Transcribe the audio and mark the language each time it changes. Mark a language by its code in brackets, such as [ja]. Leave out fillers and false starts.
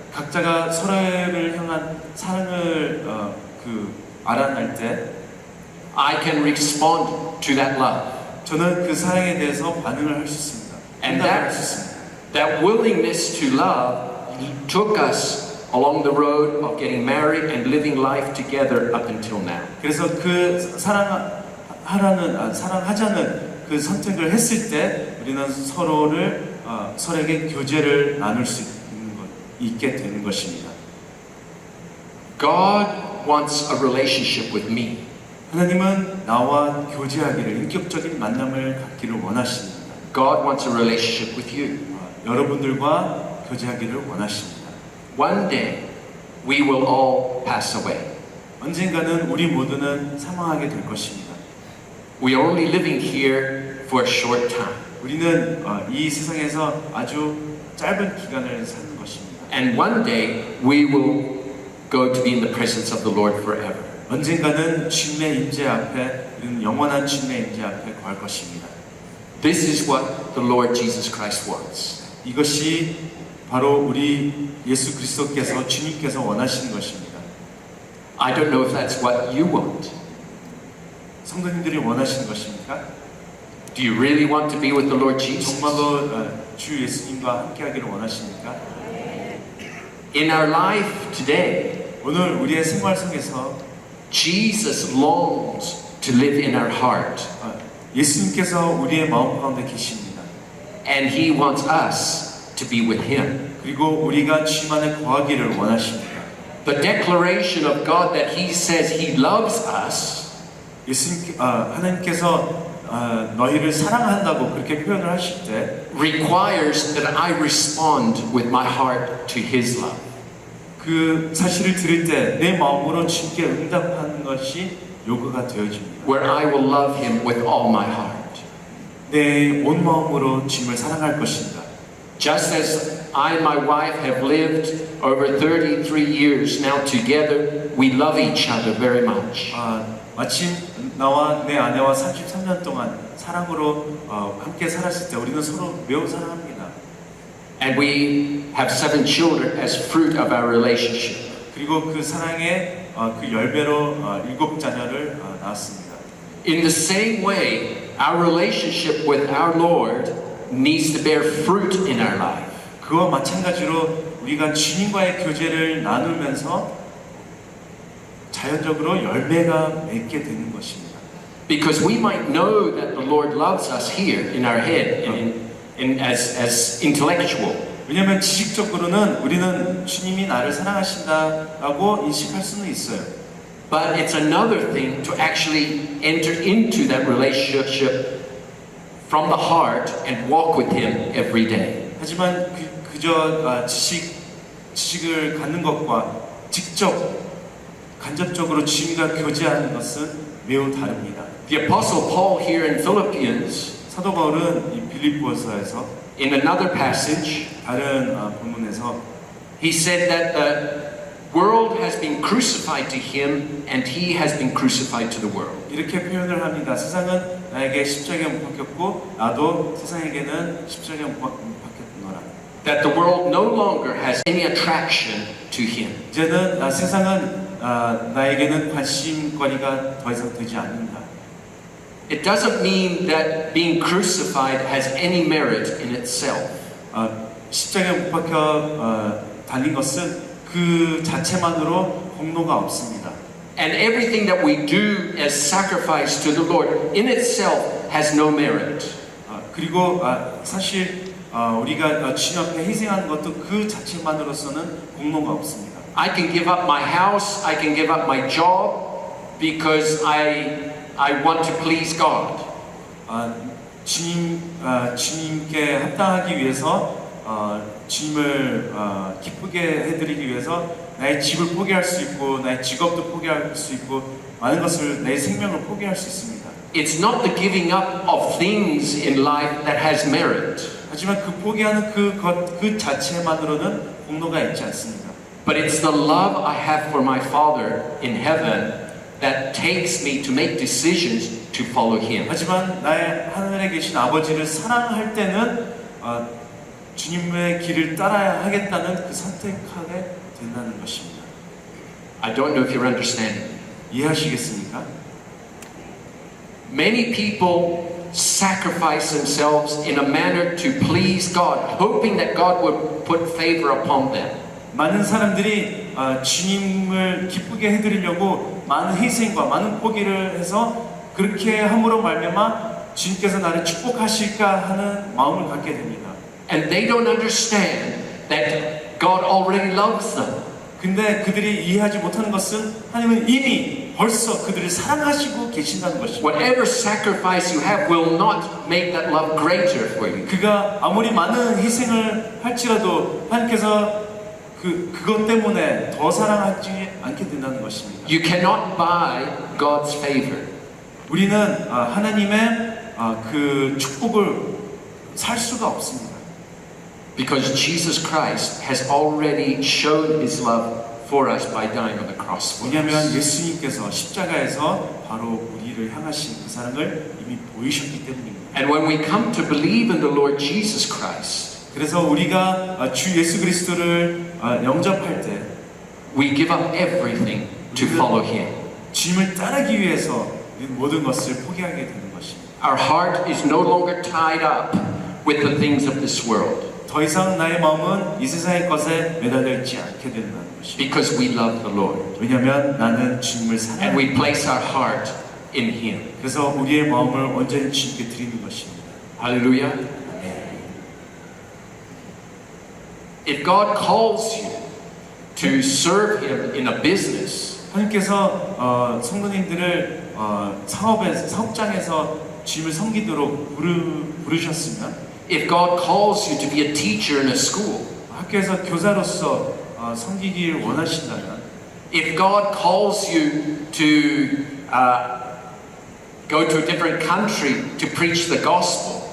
[ko] 각자가 서로를 향한 사랑을 알아낼 때 [en] I can respond to that love. [ko] 저는 그 사랑에 대해서 반응을 할 수 있습니다. [en] And [ko] 응답을 할 수 있습니다. [en] that willingness to love took us along the road of getting married and living life together up until now. [ko] 그래서 그 사랑하자는 그 선택을 했을 때 우리는 서로에게 교제를 나눌 수 있게 되는 것입니다. [en] God wants a relationship with me. [ko] 하나님은 나와 교제하기를, 인격적인 만남을 갖기를 원하십니다. [en] God wants a relationship with you. [ko] 여러분들과 교제하기를 원하십니다. [en] One day we will all pass away. [ko] 언젠가는 우리 모두는 사망하게 될 것입니다. [en] We are only living here for a short time. [ko] 우리는 이 세상에서 아주 짧은 기간을 사는 것입니다. [en] And one day we will go to be in the presence of the Lord forever. [ko] 언젠가는 주님의 임재 앞에, 우리는 영원한 주님의 임재 앞에 거할 것입니다. [en] This is what the Lord Jesus Christ wants. [ko] 이것이 바로 우리 예수 그리스도께서, 주님께서 원하시는 것입니다. [en] I don't know if that's what you want. [ko] 성도님들이 원하시는 것입니까? [en] Do you really want to be with the Lord Jesus? [ko] 정말로 주 예수님과 함께하기를 원하십니까? [en] In our life today, [ko] 오늘 우리의 생활 속에서 [en] Jesus longs to live in our heart. [ko] 예수님께서 우리의 마음 가운데 계십니다. [en] And He wants us to be with Him. [ko] 그리고 우리가 주님 안에 거하기를 원하십니다. [en] The declaration of God that He says He loves us [ko] 하나님께서 너희를 사랑한다고 그렇게 표현을 하실 때 [en] requires that I respond with my heart to His love. [ko] 그 사실을 들을 때 내 마음으로 주님께 응답하는 것이 요구가 되어집니다. [en] Where I will love Him with all my heart. [ko] 내 온 마음으로 주님을 사랑할 것입니다. [en] Just as I and my wife have lived over 33 years now together, we love each other very much. [ko] 마침 나와 내 아내와 33년 동안 사랑으로 함께 살았을 때 우리는 서로 매우 사랑합니다. [en] And we have 7 children as fruit of our relationship. [ko] 그리고 그 사랑의 그 열매로 7자녀를 낳았습니다. [en] In the same way, our relationship with our Lord needs to bear fruit in our life. [ko] 그와 마찬가지로 우리가 주님과의 교제를 나누면서 자연적으로 열매가 맺게 되는 것입니다. [en] Because we might know that the Lord loves us here in our head, as intellectual. [ko] 왜냐하면 지식적으로는 우리는 주님이 나를 사랑하신다라고 인식할 수는 있어요. [en] But it's another thing to actually enter into that relationship from the heart and walk with Him every day. [ko] 하지만 그저 지식을 갖는 것과 직접 간접적으로 주님과 교제하는 것은 매우 다릅니다. [en] The Apostle Paul here in Philippians, [ko] 사도 바울은 이 빌립보서에서 [en] in another passage, [ko] 다른 본문에서 [en] he said that the world has been crucified to him and he has been crucified to the world. [ko] 이렇게 표현을 합니다. 세상은 나에게 십자가에 못 박혔고 나도 세상에게는 십자가에 못 박혔노라. [en] That the world no longer has any attraction to him. [ko] 이제는 세상은 나에게는 관심거리가 더 이상 되지 않는다. [en] It doesn't mean that being crucified has any merit in itself. [ko] 십자가에 못 박혀 달린 것은 그 자체만으로 공로가 없습니다. [en] And everything that we do as sacrifice to the Lord in itself has no merit. [ko] 그리고 사실 우리가 주님 앞에 희생하는 것도 그 자체만으로서는 공로가 없습니다. [en] I can give up my house, I can give up my job because I want to please God. [ko] 주님께 합당하기 위해서 주님을 기쁘게 해드리기 위해서 나의 집을 포기할 수 있고 나의 직업도 포기할 수 있고 많은 것을 내 생명을 포기할 수 있습니다. [en] It's not the giving up of things in life that has merit, [ko] 하지만 그 포기하는 그 자체만으로는 공로가 있지 않습니다. [en] but it's the love I have for my Father in heaven that takes me to make decisions to follow Him. [ko] 하지만 나의 하늘에 계신 아버지를 사랑할 때는 주님의 길을 따라야 하겠다는 그 선택하게 된다는 것입니다. [en] I don't know if you're understanding. [ko] 이해하시겠습니까? [en] Many people sacrifice themselves in a manner to please God, hoping that God would put favor upon them. [ko] 많은 사람들이 주님을 기쁘게 해드리려고 많은 희생과 많은 포기를 해서 그렇게 함으로 말미암아 주님께서 나를 축복하실까 하는 마음을 갖게 됩니다. [en] And they don't understand that God already loves them. [ko] 근데 그들이 이해하지 못하는 것은 하나님은 이미 벌써 그들을 사랑하시고 계신다는 것입니다. [en] Whatever sacrifice you have will not make that love greater for you. [ko] 그가 아무리 많은 희생을 할지라도 하나님께서 그것 때문에 더 사랑하지 않게 된다는 것입니다. [en] You cannot buy God's favor. [ko] 우리는 하나님의 그 축복을 살 수가 없습니다. [en] Because Jesus Christ has already shown His love for us by dying on the cross for [ko] 왜냐하면 [en] us. [ko] 예수님께서 십자가에서 바로 우리를 향하신 그 사랑을 이미 보이셨기 때문입니다. [en] And when we come to believe in the Lord Jesus Christ, [ko] 그래서 우리가 주 예수 그리스도를 영접할 때 [en] we give up everything to follow Him. [ko] 주님을 따르기 위해서 모든 것을 포기하게 되는 것입니다. [en] Our heart is no longer tied up with the things of this world [ko] 더 이상 나의 마음은 이 세상의 것에 매달려 있지 않게 된다는 것입니다. [en] because we love the Lord [ko] 왜냐하면 나는 주님을 [en] and [ko] 사랑합니다. [en] we place our heart in Him. [ko] 그래서 우리의 마음을 온전히 주님께 드리는 것입니다. [en] Hallelujah. If God calls you to serve Him in a business, [ko] 하나님께서 성도님들을 사업장에서 주님을 섬기도록 부르셨으면 [en] if God calls you to be a teacher in a school, [ko] 학교에서 교사로서 섬기길 원하신다면 [en] if God calls you to go to a different country to preach the gospel,